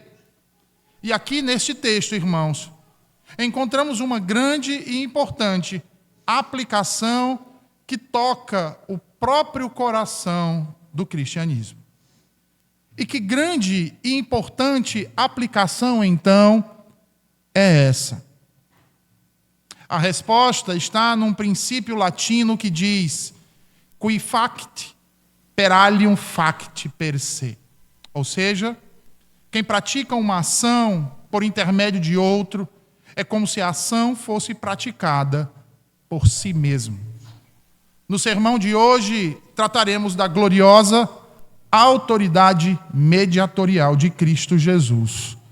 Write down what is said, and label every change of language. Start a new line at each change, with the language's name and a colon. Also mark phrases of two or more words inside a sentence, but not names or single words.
Portuguese: E aqui neste texto, irmãos, encontramos uma grande e importante aplicação que toca o próprio coração do cristianismo. E que grande e importante aplicação, então, é essa? A resposta está num princípio latino que diz:
Latin: qui fact per alium fact per se.
Portuguese: Ou seja, quem pratica uma ação por intermédio de outro é como se a ação fosse praticada por si mesmo. No sermão de hoje, trataremos da gloriosa autoridade mediatorial de Cristo Jesus.